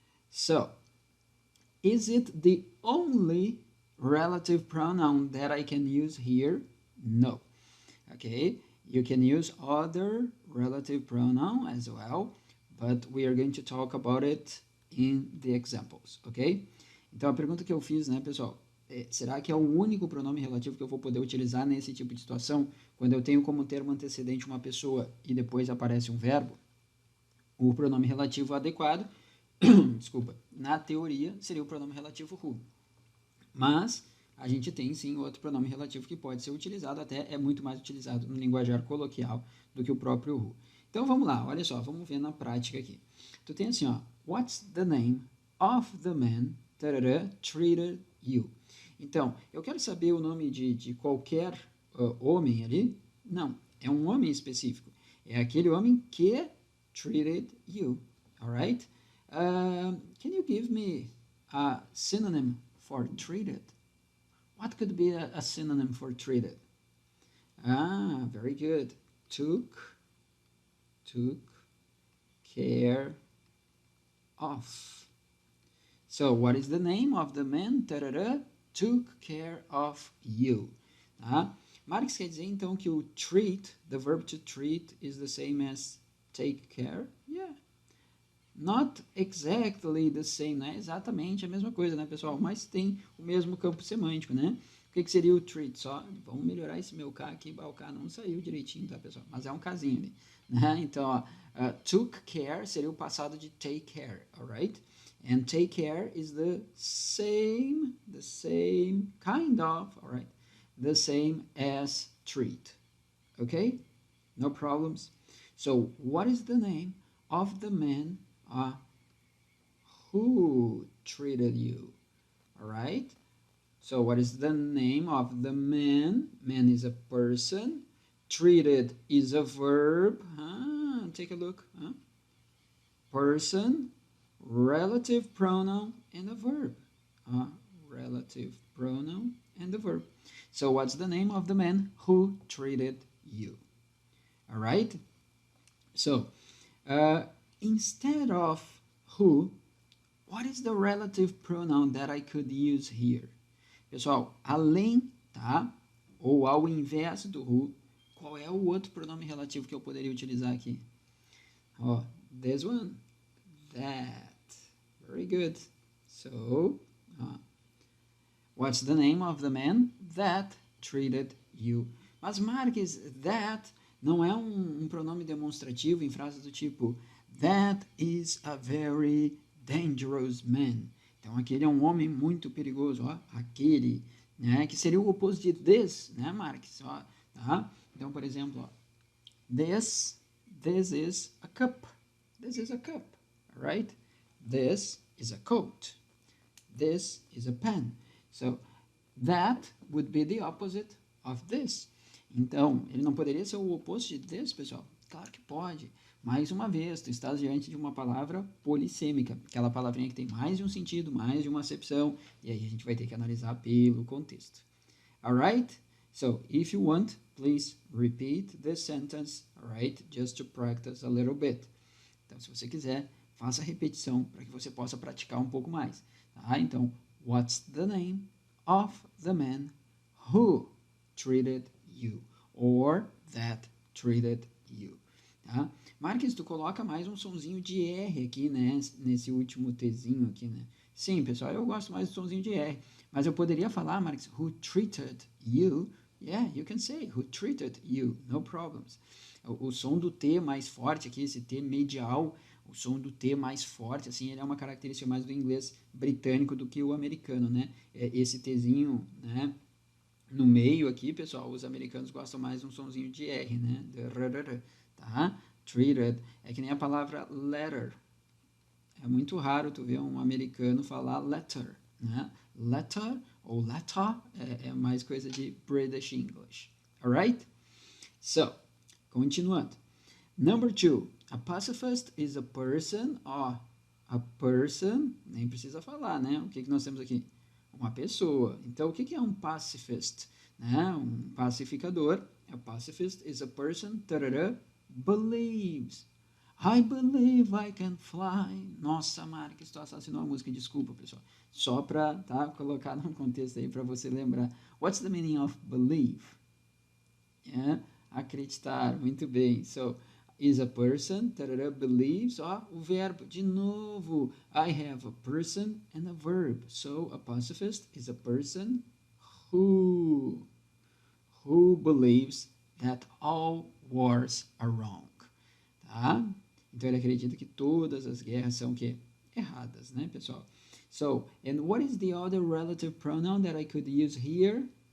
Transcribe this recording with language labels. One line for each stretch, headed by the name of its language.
English: So, is it the only relative pronoun that I can use here? No. Okay, you can use other relative pronoun as well, but we are going to talk about it in the examples, ok?
Portuguese: Então a pergunta que eu fiz, né, pessoal, será que é o único pronome relativo que eu vou poder utilizar nesse tipo de situação, quando eu tenho como termo antecedente uma pessoa e depois aparece um verbo? O pronome relativo adequado, desculpa, na teoria seria o pronome relativo who. Mas a gente tem sim outro pronome relativo que pode ser utilizado, até é muito mais utilizado no linguajar coloquial do que o próprio who. Então vamos lá, olha só, vamos ver na prática aqui. Tu tem assim, ó,
English: what's the name of the man treated you?
Portuguese: Então, eu quero saber o nome de qualquer homem ali? Não, é um homem específico. É aquele homem que
English: treated you, alright? Can you give me a synonym for treated? What could be a synonym for treated? Ah, very good. Took care of. So, what is the name of the man? Took care of you. Tá?
Portuguese: Marx quer dizer, então, que o
English: treat, the verb to treat, is the same as take care? Yeah. Not exactly the same,
Portuguese: não é exatamente a mesma coisa, né, pessoal? Mas tem o mesmo campo semântico, né? O que seria o treat? Só, vamos melhorar esse meu K aqui, o K não saiu direitinho, tá, pessoal? Mas é um casinho ali, né? Então, ó,
English: took care
Portuguese: seria o passado de
English: take care, alright? And take care is the same kind of, alright? The same as treat, okay? No problems. So, what is the name of the man who treated you? All right. So what is the name of the man? Man is a person. Treated is a verb. Take a look. Person, relative pronoun, and a verb. Relative pronoun and the verb. So what's the name of the man who treated you? All right. So instead of who, what is the relative pronoun that I could use here?
Portuguese: Pessoal, além, tá? Ou ao invés do who, qual é o outro pronome relativo que eu poderia utilizar aqui?
English: Ó, this one, that. Very good. So, what's the name of the man that treated you?
Portuguese: Mas, Marques, that não é um pronome demonstrativo em frases do tipo
English: that is a very dangerous man.
Portuguese: Então, aquele é um homem muito perigoso, ó, aquele, né, que seria o oposto de this, né, Marques? Ó, tá? Então, por exemplo, ó,
English: this is a cup. This is a cup, right? This is a coat. This is a pen. So, that would be the opposite of this.
Portuguese: Então, ele não poderia ser o oposto de this, pessoal? Claro que pode. Mais uma vez, tu estás diante de uma palavra polissêmica, aquela palavrinha que tem mais de um sentido, mais de uma acepção, e aí a gente vai ter que analisar pelo contexto.
English: Alright? So, if you want, please repeat this sentence, alright? Just to practice a little bit.
Portuguese: Então, se você quiser, faça a repetição para que você possa praticar um pouco mais. Tá?
English: Então, what's the name of the man who treated you? Or that treated you? Tá?
Portuguese: Marques, tu coloca mais um sonzinho de R aqui, né? Nesse último Tzinho aqui, né? Sim, pessoal, eu gosto mais do sonzinho de R. Mas eu poderia falar,
English: Marques, who treated you? Yeah, you can say, who treated you? No problems.
Portuguese: O som do T mais forte aqui, esse T medial, o som do T mais forte, assim, ele é uma característica mais do inglês britânico do que o americano, né? Esse Tzinho, né? No meio aqui, pessoal, os americanos gostam mais de um sonzinho de R, né? Tá? Treated é que nem a palavra letter. É muito raro tu ver um americano falar letter, né? Letter ou letter é mais coisa de British English.
English: Alright? So, continuando. Number 2. A pacifist is a person.
Portuguese: Ó,
English: a person,
Portuguese: nem precisa falar, né? O que nós temos aqui? Uma pessoa. Então, o que é um pacifist? Né? Um pacificador.
English: A pacifist is a person, tarará, believes. I believe I can fly.
Portuguese: Nossa, Marques, tu assassinou a música. Desculpa, pessoal. Só para colocar num contexto aí para você lembrar.
English: What's the meaning of believe? Yeah?
Portuguese: Acreditar. Muito bem.
English: So, is a person, tarará, believes.
Portuguese: Ó, o verbo. De novo.
English: I have a person and a verb. So, a pacifist is a person who believes that all wars are wrong.
Portuguese: Tá? Então ele acredita que todas as guerras são que erradas, né, pessoal?
English: So, and what is the other relative pronoun that I could use here?